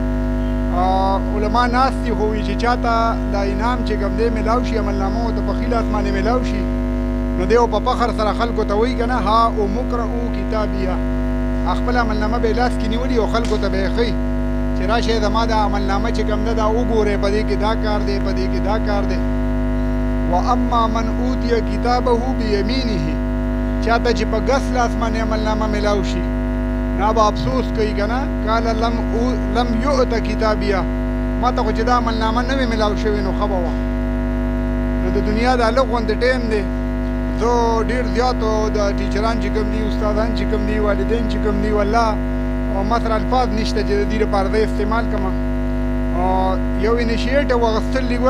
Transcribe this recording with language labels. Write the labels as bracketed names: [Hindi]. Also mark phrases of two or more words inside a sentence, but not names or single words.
[Pashto] علما ناست دي، خو وایي چې چاته دا انعام چې کوم دی میلاو شي، عملنامه ورته په ښي لاس باندې میلاو شي، نو دی په فخر سره خلکو ته وایي که نه [Arabic] ها امقرؤ کتابیه، [Pashto] خپل عملنامه به یې لاس کې نیولي او خلکو ته به یې ښیي چې راشئ زما دا عملنامه چې کوم ده دا وګورئ، په دې کې دا کار دی، په دې کې دا کار دی. [Arabic] و اما من اوتیه کتابه بیمینه، [Pashto] چاته چې په ګس لاس باندې عملنامه میلاو شي نا به افسوس کوي که نه [Arabic] قال لم یؤت کتابیه، [Pashto] ما ته خو چې دا عملنامه نه وي میلاو شوې نو ښه به وه. نو د دنیا دا لږ غوندې ټایم دی. زه ډېر زیاتو د ټیچران چې کوم دي، استادان چې کوم دي، والدین چې کوم دي، والله ما سره الفاظ نشته چې د دې لپاره زه استعمال کړم. یو انیشیټیو اخیستل دي.